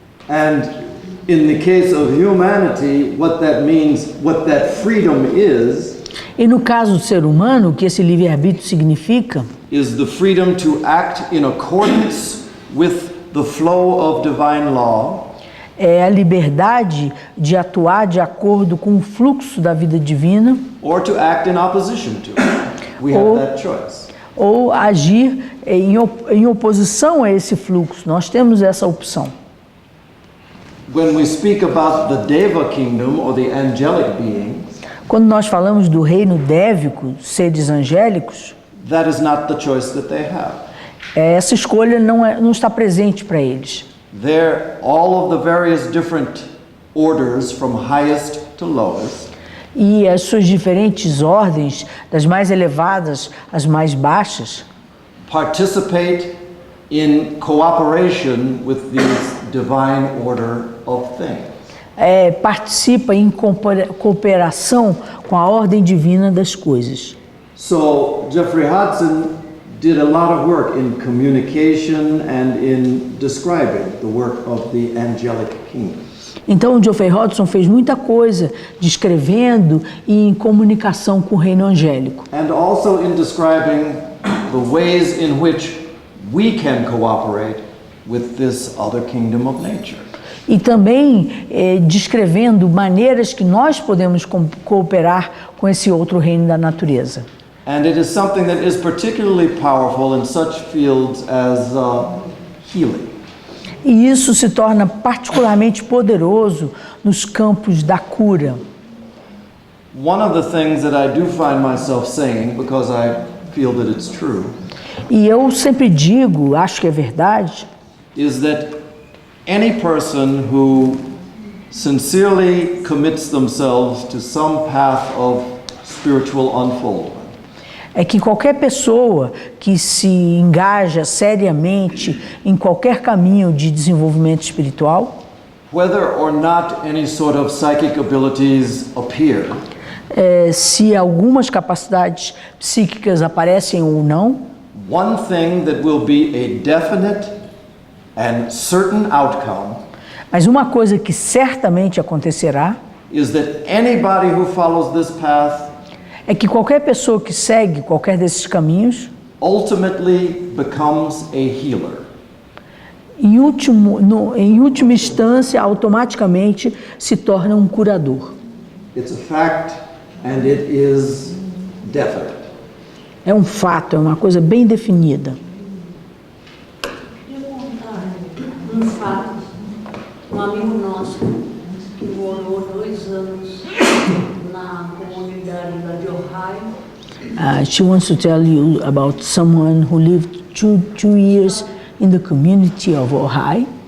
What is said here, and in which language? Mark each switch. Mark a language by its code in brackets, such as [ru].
[en] And in the case of humanity, what that means, what that freedom is, [pt] e no caso do ser humano, o que esse livre-arbítrio significa, [en] is the freedom to act in accordance with the flow of divine law, [pt] é a liberdade de atuar de acordo com o fluxo da vida divina [en] or to act in opposition to it. We have that choice. [pt] ou agir em oposição a esse fluxo. Nós temos essa opção. [en] When we speak about the Deva kingdom or the angelic beings, [pt] Quando nós falamos do reino dévico, seres angélicos, [en] that is not the choice that they have. [pt] essa escolha não está presente para eles. [en] They're all of the various different orders from highest to lowest. [pt] E as suas diferentes ordens, das mais elevadas às mais baixas, [en] Participate in cooperation with this divine order of things. [pt] participa em cooperação com a ordem divina das coisas. [en] So Jeffrey Hodson did a lot of work in communication and in describing the work of the angelic kingdom. [pt] Então, o Geoffrey Hodgson fez muita coisa descrevendo e em comunicação com o reino angélico. [en] And also in describing the ways in which we can cooperate with this other kingdom of nature. [pt] E também descrevendo maneiras que nós podemos cooperar com esse outro reino da natureza. [en] And it is something that is particularly powerful in such fields as healing. [pt] E isso se torna particularmente poderoso nos campos da cura. [en] One of the things that I do find myself saying, because I feel that it's true, [pt] E eu sempre digo, acho que é verdade, [en] is that any person who sincerely commits themselves to some path of spiritual unfoldment, [pt] é que qualquer pessoa que se engaja seriamente em qualquer caminho de desenvolvimento espiritual, [en] whether or not any sort of psychic abilities appear, [pt] se algumas capacidades psíquicas aparecem ou não, [en] one thing that will be a definite and certain outcome [pt] mas uma coisa que certamente acontecerá [en] is that anybody who follows this path [pt] é que qualquer pessoa que segue qualquer desses caminhos, [en] ultimately becomes a healer. [pt] em última instância, automaticamente se torna um curador. [en] It's a fact and it is definite. [pt] É um fato, é uma coisa bem definida. Eu vou contar um fato. Um amigo nosso que morou 2 anos na comunidade lá de Ohio. [en] She wants to tell you about someone who lived two years in the community of Ohio.